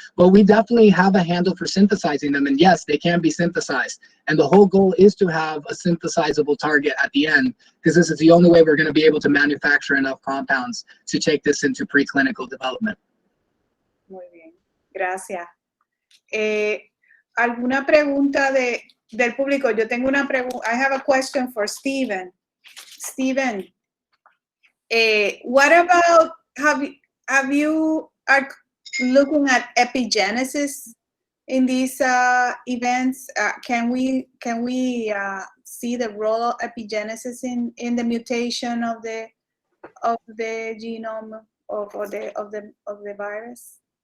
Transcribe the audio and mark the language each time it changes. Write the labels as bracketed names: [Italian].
[English] But we definitely have a handle for synthesizing them, and yes, they can be synthesized. And the whole goal is to have a synthesizable target at the end, because this is the only way we're going to be able to manufacture enough compounds to take this into preclinical development. [Spanish] Muy bien, gracias. ¿Alguna pregunta del público? Yo tengo una pregunta. [English] I have a question for Steven. Steven, what about, have you are looking at epigenesis in these events? Can we see the role of epigenesis in the mutation of the genome of the virus?